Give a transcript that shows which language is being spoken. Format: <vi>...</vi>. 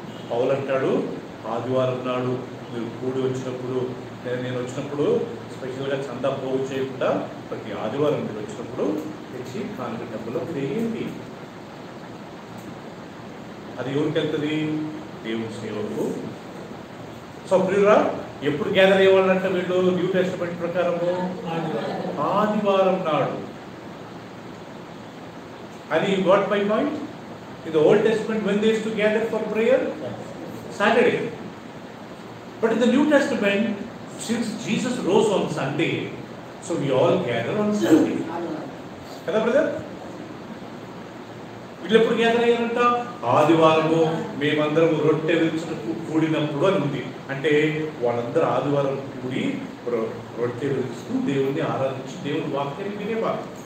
<te>పౌలు అంటాడు, ఆదివారం నాడు మీరు కూడి వచ్చినప్పుడు, నేను వచ్చినప్పుడు స్పెషల్గా చందా పోగు చేయకుండా ప్రతి ఆదివారం మీరు వచ్చినప్పుడు తెచ్చి కానుక డబ్బులో వేయండి. అది ఎవరికి వెళ్తుంది? దేవుని సేవకు. సో ప్రియులారా, ఎప్పుడు గ్యాదర్ అయ్యేవాళ్ళంటే వీళ్ళు న్యూ టెస్టిమెంట్ ప్రకారము ఆదివారం నాడు.</te> <en>అది వాట్ మై పాయింట్? In the Old Testament, when they used to gather for prayer, Saturday. But in the New Testament, since Jesus rose on Sunday, so we all gather on Sunday.</en> <te>Kada brother? వీళ్ళు ఎప్పుడు gather అయ్యారంట? ఆదివారము మేమందరము రొట్టె విరుచుటకు కూడినప్పుడు అని ఉంది. అంటే వాళ్ళందరూ ఆదివారం కూడి రొట్టె విరుచుతూ దేవుణ్ణి ఆరాధించి దేవుని వాక్యాన్ని వినేవారు.</te>